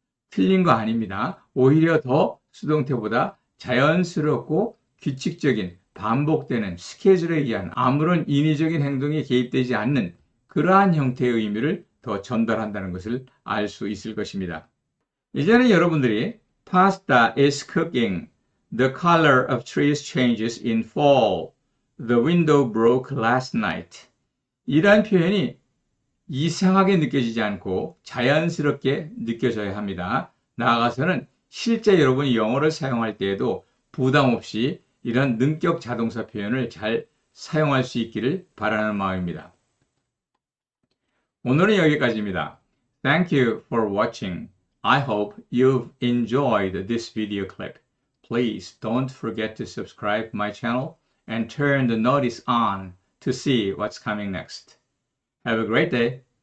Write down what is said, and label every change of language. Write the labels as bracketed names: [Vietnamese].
[Korean] 틀린 거 아닙니다. 오히려 더 수동태보다 자연스럽고 규칙적인 반복되는 스케줄에 의한 아무런 인위적인 행동이 개입되지 않는 그러한 형태의 의미를 더 전달한다는 것을 알 수 있을 것입니다. 이제는 여러분들이 [English] Pasta is cooking. The color of trees changes in fall. The window broke last night. [Korean] 이러한 표현이 이상하게 느껴지지 않고 자연스럽게 느껴져야 합니다. 나아가서는 실제 여러분이 영어를 사용할 때에도 부담 없이 이런 능격 자동사 표현을 잘 사용할 수 있기를 바라는 마음입니다. 오늘은 여기까지입니다. [English] Thank you for watching. I hope you've enjoyed this video clip. Please don't forget to subscribe my channel and turn the notice on to see what's coming next. Have a great day.